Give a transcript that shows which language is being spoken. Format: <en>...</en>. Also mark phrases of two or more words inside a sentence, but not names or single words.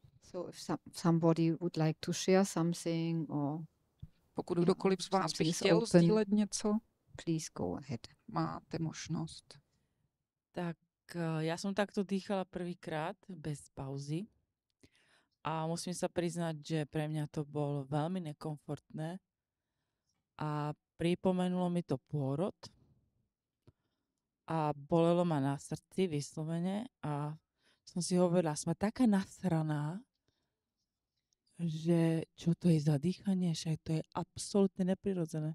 <en>So if somebody would like to share something or</en> <cs>Pokud kdokoliv z vás by</cs> <en>something is</en> <cs>chtěl</cs> <en>open,</en> <cs>sdílet něco,</cs> <en>please go ahead.</en> <cs>máte možnost.</cs> <sk>Tak ja som takto dýchala prvýkrát bez pauzy a musím sa priznať, že pre mňa to bolo veľmi nekomfortné a pripomenulo mi to pôrod a bolelo ma na srdci vyslovene a som si hovorila, som taká nasraná, že čo to je za dýchanie, však to je absolútne neprirodzené.</sk>